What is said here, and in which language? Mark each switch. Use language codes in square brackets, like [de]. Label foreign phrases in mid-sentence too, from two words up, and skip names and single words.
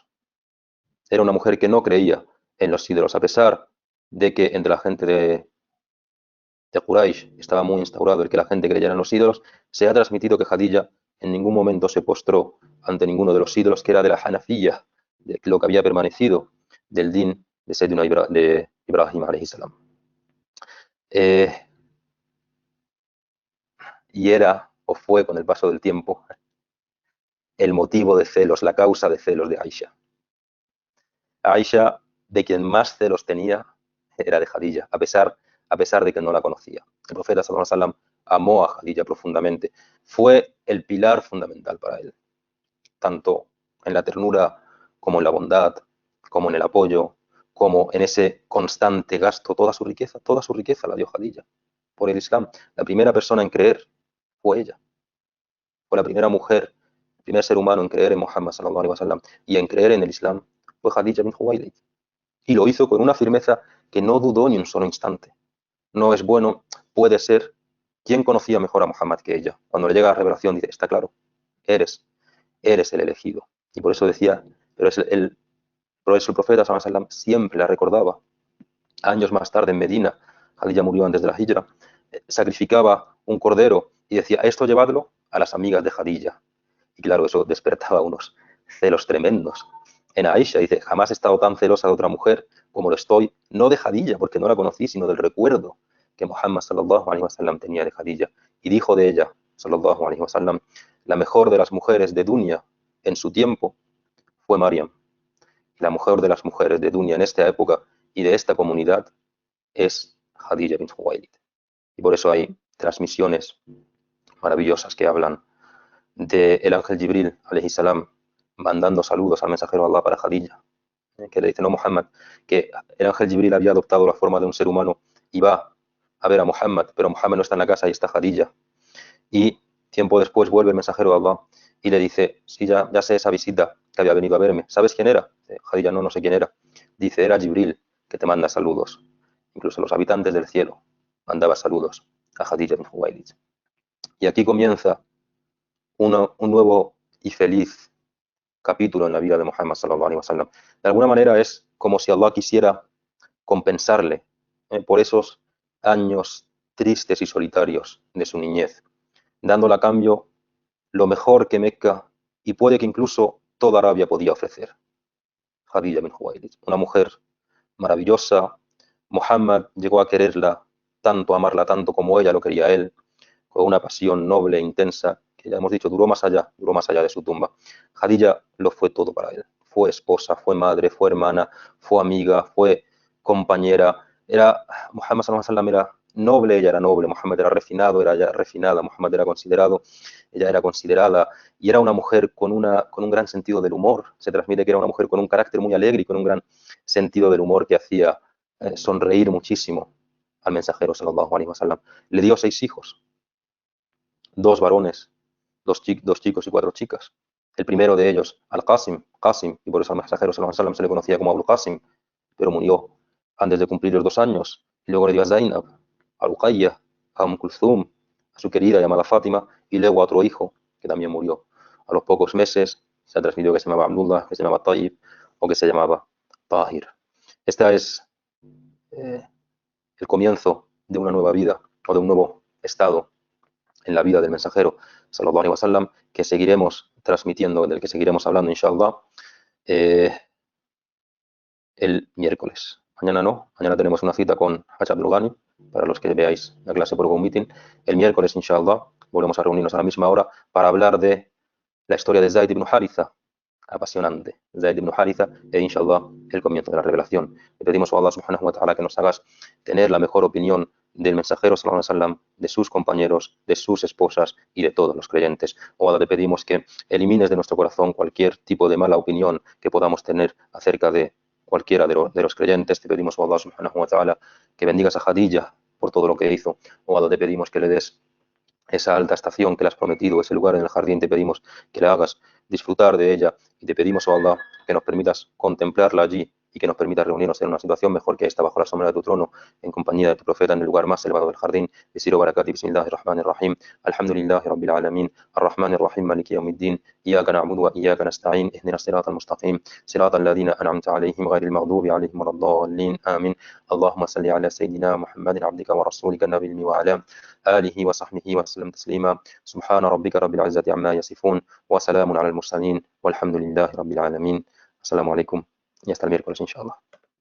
[es] Era una mujer que no creía en los ídolos, a pesar de que entre la gente de Quraysh estaba muy instaurado el que la gente creyera en los ídolos. Se ha transmitido que Khadija en ningún momento se postró ante ninguno de los ídolos, que era de la Hanafiyya, de lo que había permanecido del din de Sayyidina de Ibrahim [ar] عليه السلام. [es] Y era, o fue con el paso del tiempo, el motivo de celos, la causa de celos de Aisha. Aisha, de quien más celos tenía, era de Khadija, a pesar de que no la conocía. El profeta [ar] صلى الله عليه وسلم [es] amó a Khadija profundamente. Fue el pilar fundamental para él, tanto en la ternura como en la bondad, como en el apoyo, como en ese constante gasto. Toda su riqueza la dio Khadija por el Islam. La primera persona en creer fue ella. Fue la primera mujer, el primer ser humano en creer en Muhammad [ar] صلى الله عليه وسلم [es] y en creer en el Islam fue Khadija bint Khuwaylid. Y lo hizo con una firmeza que no dudó ni un solo instante. No es bueno, puede ser. ¿Quién conocía mejor a Muhammad que ella? Cuando le llega la revelación dice, está claro, eres el elegido. Y por eso decía, por eso el profeta [ar] صلى الله عليه وسلم [es] siempre la recordaba. Años más tarde en Medina, Khadija murió antes de la hijra, sacrificaba un cordero y decía, esto llevadlo a las amigas de Khadija. Y claro, eso despertaba unos celos tremendos. En Aisha dice, jamás he estado tan celosa de otra mujer como lo estoy, no de Khadija, porque no la conocí, sino del recuerdo que Muhammad [ar] صلى الله عليه وسلم [es] tenía de Khadija. Y dijo de ella, [ar] صلى الله عليه وسلم, [es] la mejor de las mujeres de Dunya en su tiempo fue Maryam. La mejor de las mujeres de Dunya en esta época y de esta comunidad es Khadija bint Khuwaylid. Y por eso hay transmisiones maravillosas que hablan del ángel Jibril, [ar] عليه السلام, [es] mandando saludos al mensajero de Allah para Khadija, que le dice, no, Muhammad, que el ángel Jibril había adoptado la forma de un ser humano y va a ver a Muhammad, pero Muhammad no está en la casa y está Khadija. Y tiempo después vuelve el mensajero de Allah y le dice, sí, ya sé esa visita que había venido a verme. ¿Sabes quién era? Khadija, no sé quién era. Dice, era Jibril, que te manda saludos. Incluso los habitantes del cielo mandaba saludos a Khadija bint Khuwaylid. Y aquí comienza un nuevo y feliz capítulo en la vida de Muhammad [ar] صلى الله عليه وسلم. [es] De alguna manera es como si Allah quisiera compensarle por esos años tristes y solitarios de su niñez, dándole a cambio lo mejor que Mecca y puede que incluso toda Arabia podía ofrecer. Khadija bint Khuwaylid, una mujer maravillosa. Muhammad llegó a quererla tanto, a amarla tanto como ella lo quería a él, con una pasión noble e intensa, que ya hemos dicho, duró más allá de su tumba. Khadija lo fue todo para él. Fue esposa, fue madre, fue hermana, fue amiga, fue compañera. Muhammad [ar] صلى الله عليه وسلم [es] era noble, ella era noble. Muhammad era refinado, era ella refinada. Muhammad era considerado, ella era considerada. Y era una mujer con un gran sentido del humor. Se transmite que era una mujer con un carácter muy alegre y con un gran sentido del humor que hacía sonreír muchísimo al mensajero [ar] صلى الله عليه وسلم. [es] Le dio 6 hijos. 2 varones, 2 chicos y 4 chicas. El primero de ellos, Al-Qasim, y por eso al mensajero [ar] صلى الله عليه وسلم [es] se le conocía como Abu Qasim, pero murió antes de cumplir los 2 años. Y luego le dio a Zainab, a Ruqayya, a Kulthum, a su querida llamada Fátima, y luego a otro hijo que también murió. A los pocos meses se ha transmitido que se llamaba Abdullah, que se llamaba Tayyib o que se llamaba Tahir. Este es el comienzo de una nueva vida o de un nuevo estado en la vida del mensajero, [ar] صلى الله عليه وسلم, [es] que seguiremos transmitiendo, del que seguiremos hablando, inshallah, el miércoles. Mañana no, mañana tenemos una cita con Hajj Abdul Ghani, para los que veáis la clase por Google Meeting. El miércoles, inshallah, volvemos a reunirnos a la misma hora para hablar de la historia de Zayd ibn Haritha, apasionante, Zayd ibn Haritha, e inshallah el comienzo de la revelación. Le pedimos a Allah [ar] سبحانه وتعالى [es] que nos hagas tener la mejor opinión del mensajero [ar] صلى الله عليه وسلم, [es] de sus compañeros, de sus esposas y de todos los creyentes. Oh Allah, te pedimos que elimines de nuestro corazón cualquier tipo de mala opinión que podamos tener acerca de cualquiera de los creyentes. Te pedimos, [ar] oh الله سبحانه وتعالى, [es] que bendigas a Khadija por todo lo que hizo. Oh Allah, te pedimos que le des esa alta estación que le has prometido, ese lugar en el jardín, te pedimos que le hagas disfrutar de ella y te pedimos, oh Allah, que nos permitas contemplarla allí y que nos permitas reunirnos en una situación mejor que esta, bajo la sombra de tu trono, en compañía de tu profeta, en el lugar más elevado del jardín. [ar] بسر بركة، بسم الله الرحمن الرحيم، الحمد لله رب العالمين، الرحمن الرحيم، مالك يوم الدين، إياك نعبد وإياك نستعين، اهدنا الصراط المستقيم، صراط الذين أنعمت عليهم غير المغضوب عليهم ولا الضالين، آمين. اللهم صل على سيدنا محمد عبدك ورسولك النبي الأمي وعلى آله وصحبه وسلم تسليما سبحان ربك رب العزة عما يصفون وسلام على المرسلين والحمد لله رب العالمين. السلام عليكم [es] y hasta el miércoles, inshallah.